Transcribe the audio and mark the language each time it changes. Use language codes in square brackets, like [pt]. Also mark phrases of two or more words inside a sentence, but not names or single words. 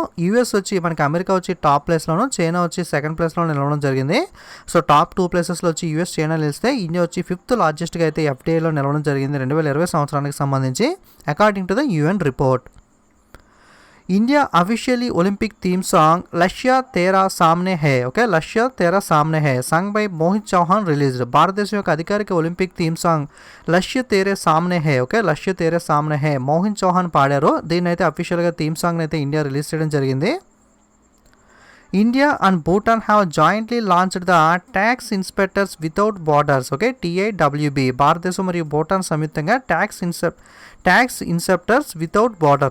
[te] US వచ్చి మనకి అమెరికా వచ్చి టాప్ ప్లేస్లోను, చైనా వచ్చి సెకండ్ ప్లేస్లో నిలవడం జరిగింది. సో టాప్ 2 ప్లేసెస్లో వచ్చి US, చైనా నిలిస్తే ఇండియా వచ్చి 5th లార్జెస్ట్గా అయితే FDIలో నిలవడం జరిగింది 2020 సంవత్సరానికి సంబంధించి [en] according to the UN report. India officially Olympic theme song లక్ష్య తేరా సామ్నే హే. ఓకే, లక్ష్య తేరా సామ్నే హే song by Mohit Chauhan released. [te] భారతదేశం యొక్క అధికారిక [en] Olympic theme song [te] లక్ష్య తేరే సామ్నే హే. ఓకే, లక్ష్య తేరే సామ్నే హే మోహిత్ చౌహాన్ పాడారు. దీన్ని అయితే అఫీషియల్గా థీమ్ సాంగ్ అయితే ఇండియా రిలీజ్ చేయడం జరిగింది. [en] India and Bhutan have jointly launched the Tax Inspectors Without Borders. ఓకే, TIWB. [te] భారతదేశం మరియు భూటాన్ సంయుక్తంగా ట్యాక్స్ ఇన్స్పెక్టర్స్ వితౌట్ బార్డర్స్.